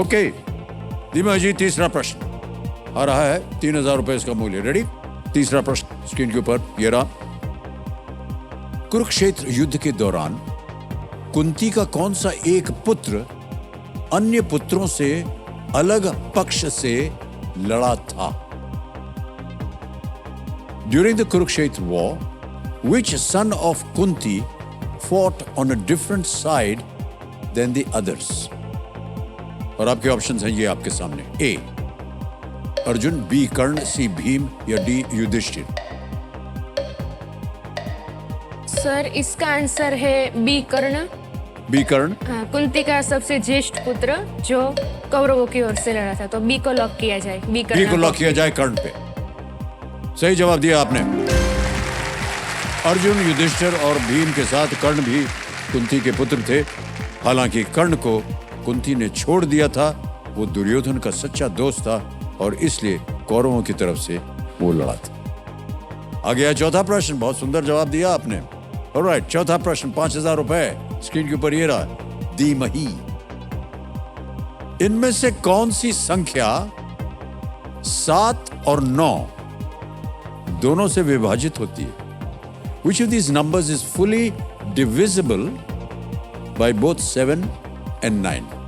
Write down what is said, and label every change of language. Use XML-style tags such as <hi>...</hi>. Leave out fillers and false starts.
<hi>Okay दीमा जी, तीसरा प्रश्न आ रहा है, 3,000 रुपए इसका मूल्य। रेडी? तीसरा प्रश्न स्क्रीन के ऊपर ये रहा। कुरुक्षेत्र युद्ध के दौरान कुंती का कौन सा एक पुत्र अन्य पुत्रों से अलग पक्ष से लड़ा था?</hi> <en>During the Kurukshetra war, which son of Kunti fought on a different side than the others?</en> <hi>और आपके ऑप्शंस हैं ये आपके सामने। ए अर्जुन, बी कर्ण, सी भीम या डी युधिष्ठिर। सर इसका आंसर है बी कर्ण। बी कर्ण। हाँ, कुंती का सबसे ज्येष्ठ पुत्र जो कौरवों की ओर से लड़ा था, तो बी को लॉक किया जाए। बी बी को लॉक किया जाए कर्ण पे। सही जवाब दिया आपने। अर्जुन, युधिष्ठिर और भीम के साथ कर्ण भी कुंती के पुत्र थे। हालांकि कर्ण को कुंती ने छोड़ दिया था, वो दुर्योधन का सच्चा दोस्त था और इसलिए कौरवों की तरफ से वो लड़ा था। आ गया चौथा प्रश्न, बहुत सुंदर जवाब दिया आपने। ऑलराइट, चौथा प्रश्न, 5,000 रुपए स्क्रीन के ऊपर ये रहा। धीमहि, इनमें से कौन सी संख्या 7 और 9 दोनों से विभाजित होती है?</hi> <en>Which of these numbers is fully divisible by both 7 and 9?</en>